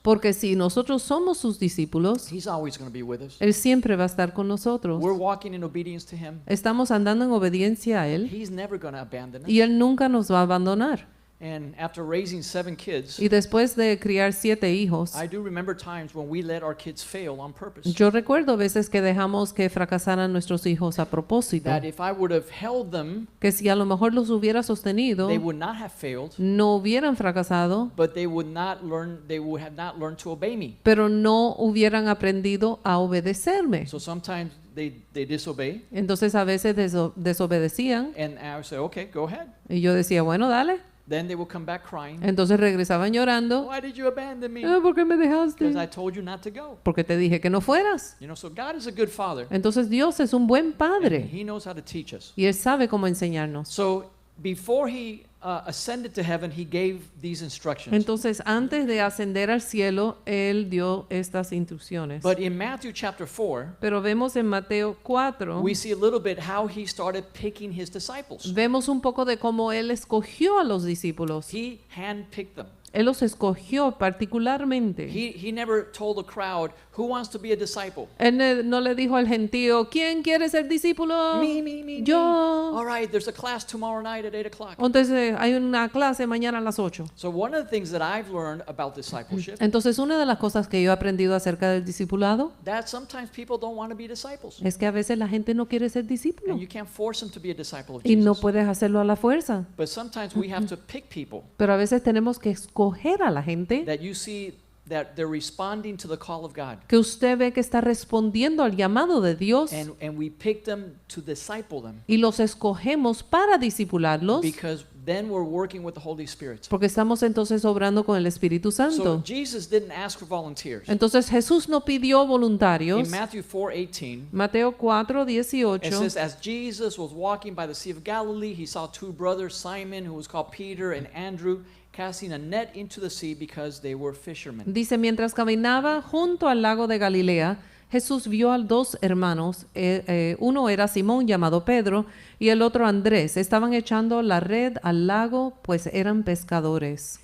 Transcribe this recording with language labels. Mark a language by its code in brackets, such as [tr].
[es] porque si nosotros somos sus discípulos, [en] he's always going to be with us. [es] Él siempre va a estar con nosotros. [en] We're walking in obedience to him. [es] Estamos andando en obediencia a Él [en] He's never going to abandon us. [es] y Él nunca nos va a abandonar. [en] And after raising 7 kids, [es] Y después de criar 7 hijos, [en] I do remember times when we let our kids fail on purpose. [es] yo recuerdo veces que dejamos que fracasaran nuestros hijos a propósito, [en] That if I would have held them, [es] que si a lo mejor los hubiera sostenido, [en] they would not have failed, [es] no hubieran fracasado, [en] but they would have not learned to obey me. [es] pero no hubieran aprendido a obedecerme. [en] So sometimes they disobey, [es] Entonces a veces desobedecían [en] and I would say, okay, go ahead. [es] y yo decía, bueno, dale. [en] Then they would come back crying. [es] Entonces regresaban llorando. [en] Why did you abandon me? [es] ¿Por qué me dejaste? [en] Because I told you not to go. [es] Porque te dije que no fueras. [en] You know, so God is a good father. [es] Entonces Dios es un buen [en] And [es] padre [en] he knows how to teach us. [es] y Él sabe cómo enseñarnos. [en] So before he ascended to heaven, he gave these instructions. [es] Entonces antes de ascender al cielo, Él dio estas instrucciones. [en] But in Matthew chapter 4, [es] Pero vemos en Mateo 4, [en] we see a little bit how he started picking his disciples. [es] vemos un poco de cómo Él escogió a los discípulos. [en] He handpicked them. [es] Él los escogió particularmente. [en] He never told the crowd, who wants to be a disciple? [es] No le dijo al gentío, ¿quién quiere ser discípulo? [en] Me. [es] Yo. [en] All right, there's a class tomorrow night at 8 o'clock. [es] Entonces hay una clase mañana a las 8. [en] So one of the things that I've learned about discipleship, [es] Entonces una de las cosas que yo he aprendido acerca del discipulado [en] that sometimes people don't want to be disciples. [es] es que a veces la gente no quiere ser discípulo [en] And you can't force them to be a disciple of [es] y no [en] Jesus. [es] puedes hacerlo a la fuerza. [en] But sometimes we have to pick people [es] Pero a veces tenemos que escoger a la gente [en] that you see that they're responding to the call of God. [es] que usted ve que está respondiendo al llamado de Dios [en] And we pick them to disciple them [es] y los escogemos para discipularlos [en] because then we're working with the Holy Spirit. [es] porque estamos entonces obrando con el Espíritu [en] So [es] Santo. [en] Jesus didn't ask for volunteers. [es] Entonces Jesús no pidió [en] In [es] voluntarios. [en] Matthew 4:18, [es] Mateo 4, [en] it [es] 18. [en] says, as Jesus was walking by the Sea of Galilee, he saw 2 brothers, Simon, who was called Peter, and Andrew, casting a net into the sea because they were fishermen. [es] Dice, mientras caminaba junto al lago de Galilea, Jesús vio a 2 hermanos. Uno era Simón, llamado Pedro, y el otro Andrés. Estaban echando la red al lago, pues eran pescadores.